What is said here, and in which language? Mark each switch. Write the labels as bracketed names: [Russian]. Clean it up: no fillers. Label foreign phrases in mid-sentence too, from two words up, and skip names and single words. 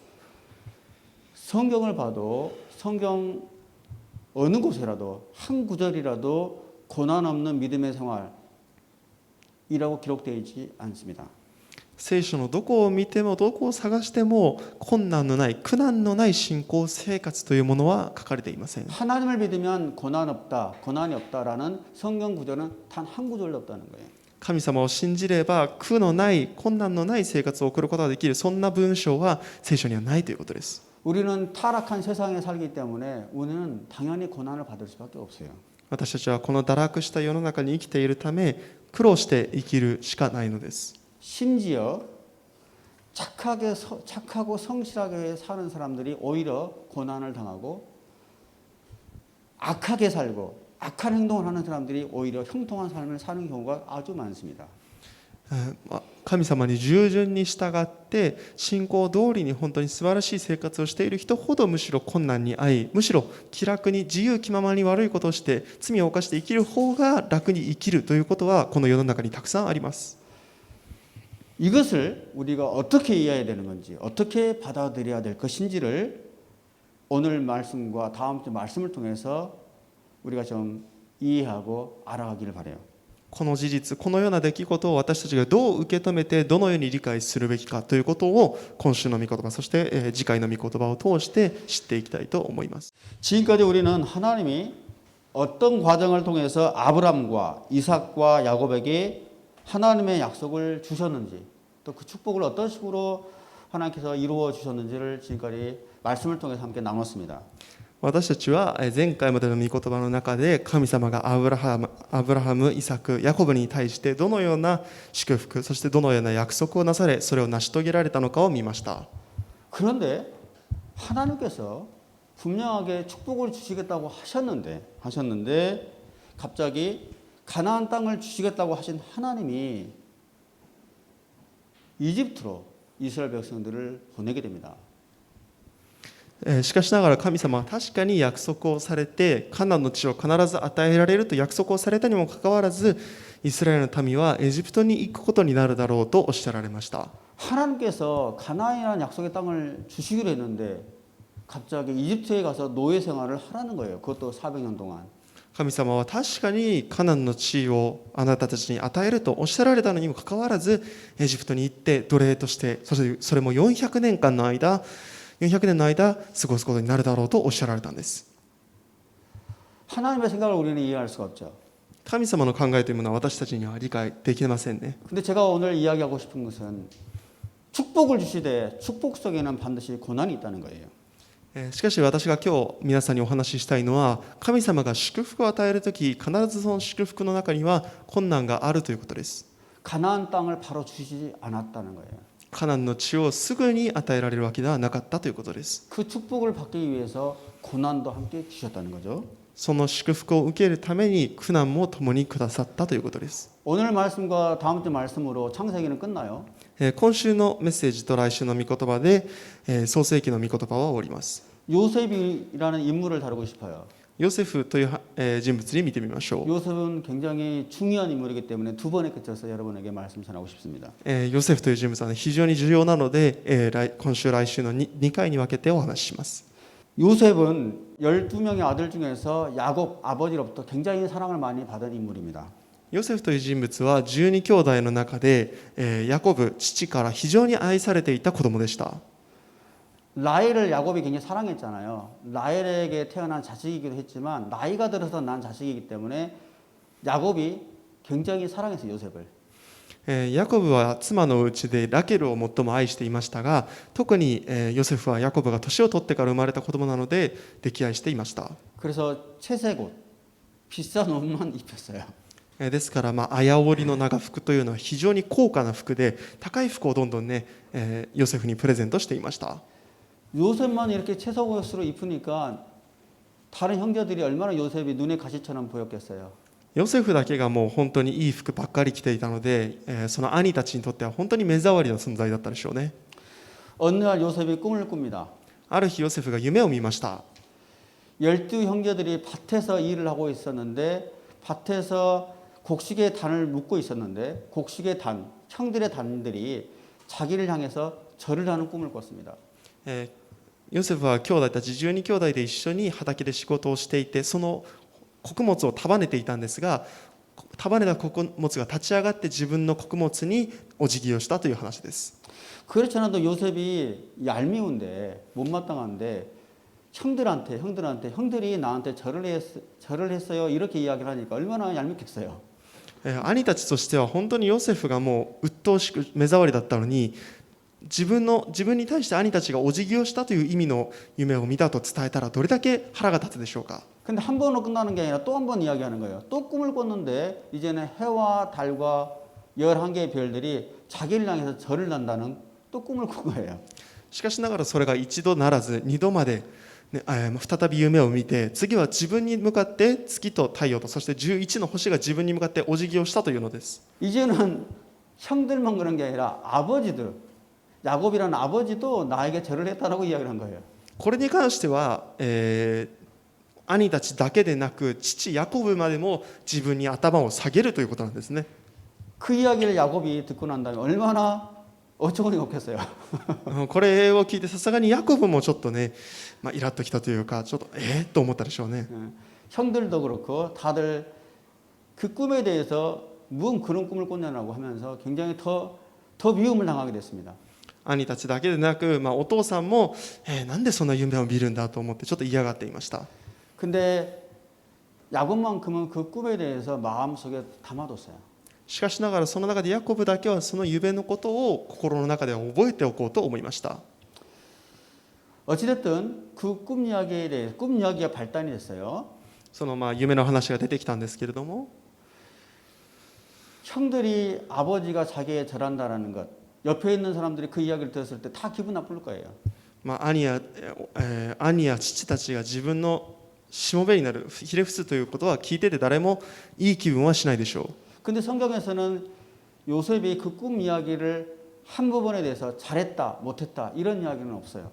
[Korean] 성경을 봐도 성경 어느 곳에라도 한 구절이라도 고난 없는 믿음의 생활이라고 기록되어 있지 않습니다. [Japanese] 聖書のどこを見てもどこを探しても困難のない苦難のない信仰生活というものは書かれていません。 [Korean] 하나님을 믿으면 고난이 없다라는 성경 구절은 단 한 구절도 없다는 거예요. [Japanese] 神様を信じれば苦のない困難のない生活を送ることができる、そんな文章は聖書にはないということです。 [Korean] 우리는 타락한 세상에 살기 때문에 우리는 당연히 고난을 받을 수밖에 없어요. [Japanese] 私たちはこの堕落した世の中に生きているため苦労して生きるしかないのです。 [Korean] 심지어 착하고 성실하게 사는 사람들이 오히려 고난을 당하고 악하게 살고 악한 행동을 하는 사람들이 오히려 형통한 삶을 사는 경우가 아주 많습니다. [Japanese] 神様に従順に従って信仰通りに本当に素晴らしい生活をしている人ほどむしろ困難に遭い、むしろ気楽に自由気ままに悪いことをして罪を犯して生きる方が楽に生きるということはこの世の中にたくさんあります。 [Korean] 이것을 우리가 어떻게 이해해야 되는 건지, 어떻게 받아들여야 될 것인지를 오늘 말씀과 다음 주 말씀을 통해서 우리가 좀 이해하고 알아가기를 바라요. [Japanese] この事実、このような出来事を私たちがどう受け止めてどのように理解するべきかということを今週の御言葉、そして次回の御言葉を通して知っていきたいと思います。 [Korean] 지금까지 우리는 하나님이 어떤 과정을 통해서 아브람과 이삭과 야곱에게 하나님의 약속을 주셨는지, 또 그 축복을 어떤 식으로 하나님께서 이루어 주셨는지를 지금까지 말씀을 통해서 함께 나눴습니다. [Japanese] 私たちは前回までの御言葉の中で神様がアブラハム、イサク、ヤコブに対してどのような祝福、そしてどのような約束をなされ、それを成し遂げられたのかを見ました。 [Korean] 그런데 하나님께서 분명하게 축복을 주시겠다고 하셨는데 갑자기 가나안 땅을 주시겠다고 하신 하나님이 이집트로 이스라엘 백성들을 보내게 됩니다. しかしながら神様は確かに約束をされてカナンの地を必ず与えられると約束をされたにもかかわらず、イスラエルの民はエジプトに行くことになるだろうとおっしゃられました。 하나님께서 가나안이라는 약속의 땅을 주시기로 했는데 갑자기 이집트에 가서 노예 생활을 하라는 거예요. 그것도 400년 동안. [Japanese] 神様は確かにカナンの地をあなたたちに与えるとおっしゃられたのにもかかわらず、エジプトに行って奴隷として、それも400年の間過ごすことになるだろうとおっしゃられたんです。 [Korean] 하나님의 생각을 우리는 이해할 수가 없죠. [Japanese] 神様の考えというものは私たちには理解できませんね。 [Korean] 근데 제가 오늘 이야기하고 싶은 것은 축복을 주시되 축복 속에는 반드시 고난이 있다는 거예요. [Japanese] しかし私が今日皆さんにお話ししたいのは、神様が祝福を与えるとき、必ずその祝福の中には困難があるということです。 [Korean] 가나안 땅을 바로 주시지 않았다는 거예요. [Japanese] カナンの地をすぐに与えられるわけではなかったということです。 [Korean] 그 축복을 받기 위해서 고난도 함께 주셨다는 거죠. [Japanese] その祝福を受けるために苦難も共にくださったということです。 [Korean] 오늘 말씀과 다음 주 말씀으로 창세기는 끝나요. [Japanese] 今週のメッセージと来週の御言葉で創世記の御言葉は終わります。 [Korean] 요셉이라는 인물을 다루고 싶어요. [Japanese] ヨセフという人物に見てみましょう。 [Korean] 요셉은 굉장히 중요한 인물이기 때문에 두 번에 걸쳐서 여러분에게 말씀 전하고 싶습니다. [Japanese] ヨセフという人物は非常に重要なので、今週来週の2回に分けてお話しします。 [Korean] 요셉은 12명의 아들 중에서 야곱 아버지로부터 굉장히 사랑을 많이 받은 인물입니다. [Japanese] ヨセフという人物は12兄弟の中で、ヤコブ、父から非常に愛されていた子供でした。 [Korean] 라헬을 야곱이 굉장히 사랑했잖아요. 라헬에게 태어난 자식이기도 했지만 나이가 들어서 난 자식이기 때문에 야곱이 굉장히 사랑했어요, 요셉을. [Japanese] ヤコブは妻のうちでラケルを最も愛していましたが、特にヨセフはヤコブが年を取ってから生まれた子供なので溺愛していました。 [Korean] 그래서 채색 옷, 비싼 옷만 입혔어요. [Japanese] ですから、あやおりの長服というのは非常に高価な服で、高い服をどんどんね、ヨセフにプレゼントしていました。 [Korean] 요셉만 이렇게 채색 옷으로 입으니까 다른 형제들이 얼마나 요셉이 눈의 가시처럼 보였겠어요. [Japanese] ヨセフだけがもう本当にいい服ばっかり着ていたので、その兄たちにとっては本当に目障りな存在だったでしょうね。 [Korean] 어느 날 요셉이 꿈을 꿉니다. [Japanese] ある日ヨセフが夢を見ました。 [Korean] 12 형제들이 밭에서 일을 하고 있었는데 밭에서 곡식의 단을 묶고 있었는데 곡식의 단, 형들의 단들이 자기를 향해서 절을 하는 꿈을 꿨습니다. [Japanese] ヨセフは兄弟たち12兄弟で一緒に畑で仕事をしていて、その穀物を束ねていたんですが、束ねた穀物が立ち上がって自分の穀物にお辞儀をしたという話です。 [Korean] 그렇지 않아도 요셉이 얄미운데 못마땅한데 형들이 나한테 절을 했어요 이렇게 이야기를 하니까 얼마나 얄밉겠어요. [Japanese] 兄たちとしては本当にヨセフがもう鬱陶しく目障りだったのに、自分に対して兄たちがお辞儀をしたという意味の夢を見たと伝えたらどれだけ腹が立つでしょうか。 [Korean] 근데 한 번으로 끝나는 게 아니라 또 한 번 이야기하는 거예요. 또 꿈을 꿨는데 이제는 해와 달과 11개의 별들이 자기를 향해서 절을 한다는 또 꿈을 꾼 거예요. [Japanese] しかしながらそれが一度ならず二度まで、再び夢を見て、次は自分に向かって月と太陽とそして11の星が自分に向かってお辞儀をしたというのです。 [Korean] 이제는 형들만 그런 게 아니라 아버지들, 야곱이라는 아버지도 나에게 절을 했다라고 이야기를 한 거예요. [Japanese] これに関しては、兄たちだけでなく父ヤコブまでも自分に頭を下げるということなんですね。 [Korean] 그 이야기를 야곱이 듣고 난 다음에 얼마나 어처구니가 없겠어요. [Japanese] これを聞いてさすがにヤコブもちょっとね、イラッときたというか、ちょっとと思ったでしょうね。 [Korean] 형들도 그렇고 다들 그 꿈에 대해서 무슨 그런 꿈을 꿨냐고 하면서 굉장히 더 미움을 당하게 됐습니다. [Japanese] 兄たちだけでなく、お父さんも、なんでそんな夢を見るんだと思ってちょっと嫌がっていました。 [Korean] 근데 야곱만큼은 그 꿈에 대해서 마음속에 담아뒀어요. [Japanese] しかしながらその中でヤコブだけはその夢のことを心の中で覚えておこうと思いました。 [Korean] 어찌됐든 그 꿈 이야기에 대해 꿈 이야기가 발단이 됐어요. [Japanese] その夢の話が出てきたんですけれども、 [Korean] 형들이 아버지가 자기에 절한다라는 것, 옆에 있는 사람들이 그 이야기를 들었을 때 다 기분 나쁠 거예요. [Japanese] 兄や父たちが自分のしもべになるひれ伏すということは聞いてて誰もいい気分はしないでしょう。 [Korean] 근데 성경에서는 요셉이 그 꿈 이야기를 한 부분에 대해서 잘했다, 못했다 이런 이야기는 없어요.